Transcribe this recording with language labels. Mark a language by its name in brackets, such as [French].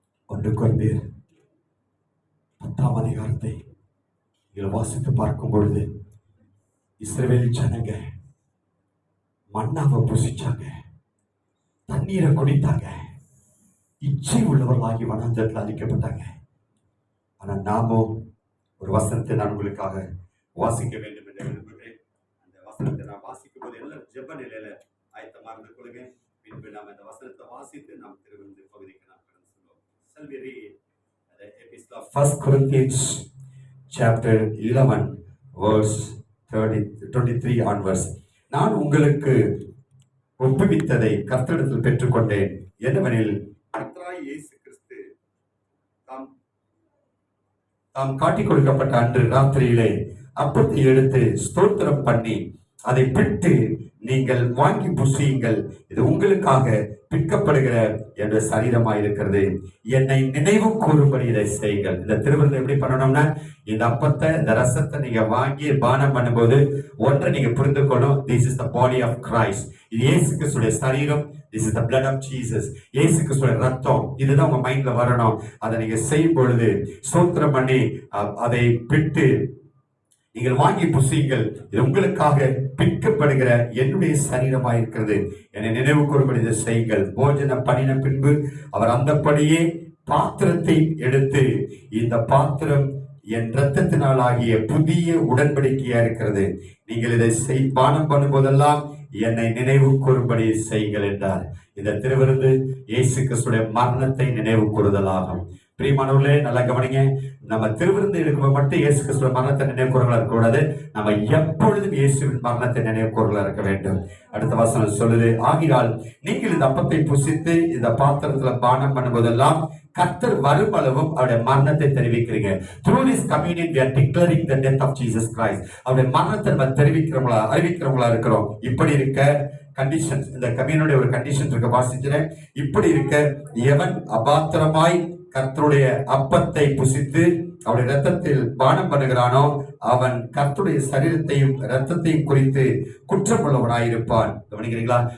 [Tamil] 1 கொரிந்தியர் 10ஆம் அதிகாரத்தை நீங்கள் வாசித்து பார்க்கும் பொழுது இஸ்ரவேல் ஜனங்க மண்ணாவை புசிச்சாங்க, தண்ணீரை குடித்தாங்க, இச்சை உள்ளவர்களாகி வனாந்தரத்தில் அழிக்கப்பட்டாங்க. ஆனால் நாமும் ஒரு வசனத்தை நான் உங்களுக்காக வாசிக்க வேண்டும் என்று விரும்புகிறேன். அந்த வசனத்தை நான் வாசிக்கும் போது எல்லாரும் ஜெப நிலையில ஆயத்தமாக இருந்து கொள்ளுங்க. பின்பு நாம் இந்த வசனத்தை வாசித்து நாம் திருவிருந்து பகுதிக்கு நாம் கடந்து செல்வோம். [English] Shall we read the epistle of 1 Corinthians chapter 11 verse 23 onwards. [Tamil] நான் உங்களுக்கு ஒப்புவித்ததை கர்த்தரிடத்தில் பெற்றுக்கொண்டேன். என்னவெனில் கர்த்தராகிய இயேசு கிறிஸ்து தாம் காட்டிக் கொடுக்கப்பட்ட அன்று ராத்திரியிலே அப்பத்தை எடுத்து ஸ்தோத்திரம் பண்ணி அதை பிட்டு, நீங்கள் வாங்கி புசியுங்கள், இது உங்களுக்காக பிற்கப்படுகிற என்ற சரீரமாயிருக்கிறது, என்னை நினைவு கூறும்படி இதை செய்யுங்கள். இந்த திருவிருந்து எப்படி பண்ணணும்னா, இந்த அப்பத்தை இந்த ரசத்தை நீங்க வாங்கி பானம் பண்ணும்போது ஒன்றை நீங்க புரிந்துக்கணும், [English] this is the body of Christ. [Tamil] இது இயேசு கிறிஸ்துடைய சரீரம், [English] this is the blood of Jesus. [Tamil] இயேசு கிறிஸ்துடைய ரத்தம், இதுதான் உங்க மைண்ட்ல வரணும். அதை நீங்க செய்யும் பொழுது ஸ்தோத்திரம் பண்ணி அதை பிட்டு நீங்கள் வாங்கி புசியுங்கள், இது உங்களுக்காக பிற்கப்படுகிற என்னுடைய சரீரமாயிருக்கிறது, என்னை நினைவு கூறும்படி இதை செய்யுங்கள். போஜனம் பண்ணின பின்பு அவர் அந்தப்படியே பாத்திரத்தை எடுத்து, இந்த பாத்திரம் என் இரத்தத்தினால் ஆகிய புதிய உடன்படிக்கையா இருக்கிறது, நீங்கள் இதை பானம் பண்ணும் போதெல்லாம் என்னை நினைவு கூறும்படி செய்யுங்கள் என்றார். இந்த திருவிருந்து இயேசு கிறிஸ்துடைய மரணத்தை நினைவு கூறுதலாகும். பிரியமானவர்களே, நல்லா கவனிங்க. நம்ம திருவிருந்து எடுக்கும்போது மட்டும் இயேசு கிறிஸ்துவின் மரணத்தை நினைவு கூறுகளா இருக்கக்கூடாது, நம்ம எப்பொழுதும் இயேசுவின் மரணத்தை நினைவு கூறுகளா இருக்க வேண்டும். அடுத்த வசனம் சொல்லுது, ஆகினால் நீங்கள் இந்த அப்பத்தை புசித்து இந்த பாத்திரத்துல பானம் பண்ணும்போதெல்லாம் கர்த்தர் வரும் அளவும் அவருடைய மரணத்தை தெரிவிக்கிறீங்க. [English] Through this communion we are declaring the death of Jesus Christ. [Tamil] அவருடைய மரணத்தை நம்ம அறிவிக்கிறவங்களா இருக்கிறோம். இப்படி இருக்க கண்டிஷன்ஸ், இந்த கம்யூனியோட ஒரு கண்டிஷன் இருக்க வாசிக்கிறேன். இப்படி இருக்க எவன் அபாத்திரமாய் கர்த்தருடைய அப்பத்தை புசித்து அவருடைய இரத்தத்தில் பானம் பண்ணுகிறானோ அவன் கர்த்தருடைய சரீரத்தையும் இரத்தத்தையும் குறித்து குற்றமுள்ளவனாயிருப்பான். கவனிக்கிறீங்களா?